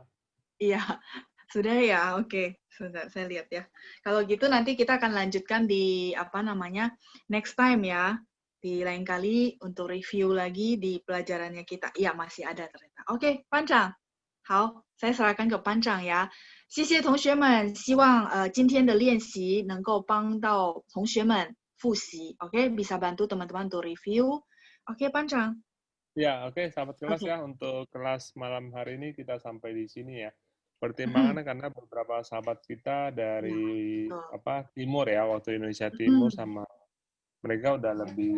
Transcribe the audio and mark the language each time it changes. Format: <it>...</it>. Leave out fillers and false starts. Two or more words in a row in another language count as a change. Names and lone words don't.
<id>Iya, sudah ya. Oke, sebentar saya lihat ya. Kalau gitu nanti kita akan lanjutkan di</id> <en>next time</en> <id>ya. Di lain kali untuk review lagi di pelajarannya kita. Iya, masih ada ternyata. Oke, Pancang. 好，saya serahkan ke Pancang ya.</id> <zh>谢谢同学们，希望今天的练习能够帮到同学们复习。</zh> <id>Oke, bisa bantu teman-teman untuk review. Oke, Pancang. Ya, oke, sahabat kelas ya. Untuk kelas malam hari ini kita sampai di sini ya. Pertimbangannya karena beberapa sahabat kita dari timur ya, waktu Indonesia Timur sama mereka udah lebih</id>